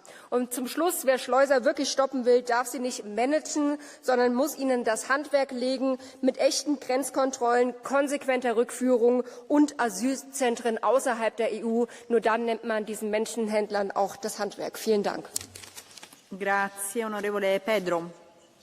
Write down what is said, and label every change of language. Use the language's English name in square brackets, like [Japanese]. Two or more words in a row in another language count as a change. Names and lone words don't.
[German] Und zum Schluss, wer Schleuser wirklich stoppen will, darf sie nicht managen, sondern muss ihnen das Handwerk legen, mit echten Grenzkontrollen, konsequenter Rückführung und Asylzentren außerhalb der EU. Nur dann nimmt man diesen Menschenhändlern auch das Handwerk. Vielen Dank. [Italian] Grazie, onorevole Pedro.